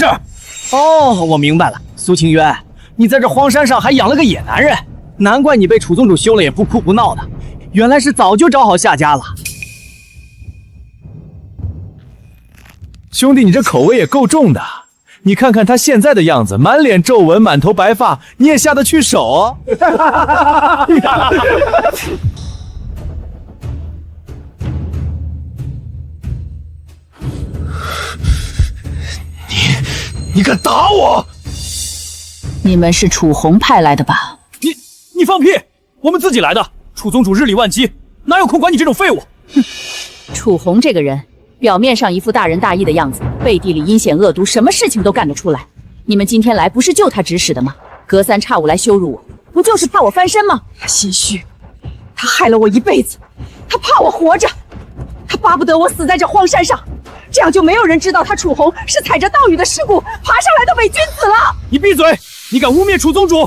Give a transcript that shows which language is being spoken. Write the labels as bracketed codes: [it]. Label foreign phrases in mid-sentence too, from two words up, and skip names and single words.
[zh] 哦，我明白了，蘇清淵，你在這荒山上還養了個野男人，難怪你被楚宗主休了也不哭不鬧的，原來是早就找好下家了。兄弟，你這口味也夠重的。你看看他現在的樣子，滿臉皺紋，滿頭白髮，你也下得去手？你敢打我？你們是楚紅派來的吧？你放屁！我們自己來的。楚宗主日理萬機，哪有空管你這種廢物？哼，楚紅這個人，表面上一副大仁大義的樣子，背地裡陰險惡毒，什麼事情都幹得出來。你們今天來不是就他指使的嗎？隔三差五來羞辱我，不就是怕我翻身嗎？他心虛，他害了我一輩子，他怕我活着，他巴不得我死在這荒山上，這樣就沒有人知道他楚紅是踩着道羽的屍骨爬上來的偽君子了。你閉嘴！你敢污衊楚宗主？